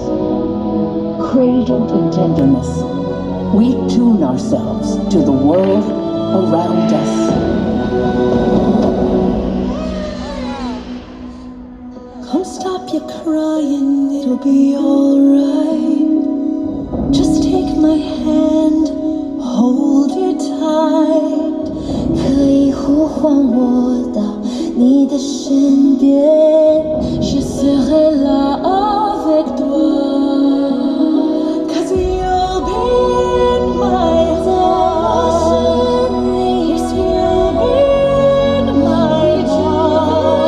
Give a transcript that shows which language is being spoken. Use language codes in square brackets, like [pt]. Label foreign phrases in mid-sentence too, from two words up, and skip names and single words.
[en] Cradled in tenderness, we tune ourselves to the world around us. Come stop your crying, it'll be alright. Just take my hand, hold it tight. [zh] 可以呼唤我到你的身边 [fr] Je serai là avec toi. [en] Cause you'll be in my heart. Yes, you'll be in my heart.